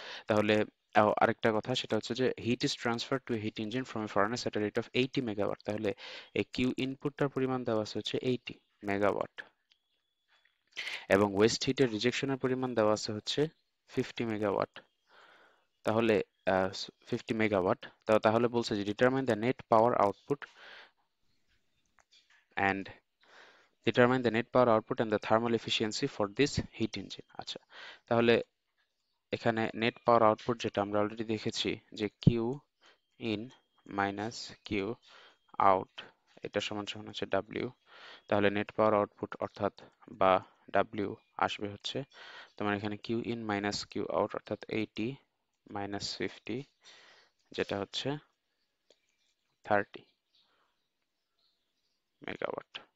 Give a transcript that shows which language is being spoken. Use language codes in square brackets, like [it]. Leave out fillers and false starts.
[bn] তাহলে আরেকটা কথা সেটা হচ্ছে যে [en] heat is transferred to a heat engine from a furnace at a rate of 80 megawatt। [bn] তাহলে এই কিউ ইনপুটটার পরিমাণ দেওয়া আছে হচ্ছে 80 মেগাওয়াট এবং ওয়েস্ট হিটের রিজেকশনের পরিমাণ দেওয়া আছে হচ্ছে 50 মেগাওয়াট। তাহলে 50 মেগাওয়াট। তাহলে বলছে যে [en] Determine the net power output and determine the net power output and the thermal efficiency for this heat engine। [bn] আচ্ছা, তাহলে এখানে নেট পাওয়ার আউটপুট যেটা আমরা অলরেডি দেখেছি যে Q in minus Q out, এটা সমান সমান হচ্ছে ডাব্লিউ। তাহলে নেট পাওয়ার আউটপুট অর্থাৎ বা ডাব্লিউ আসবে হচ্ছে তোমার এখানে Q in minus Q out অর্থাৎ 80 মাইনাস 50 যেটা হচ্ছে 30 মেগাওয়াট।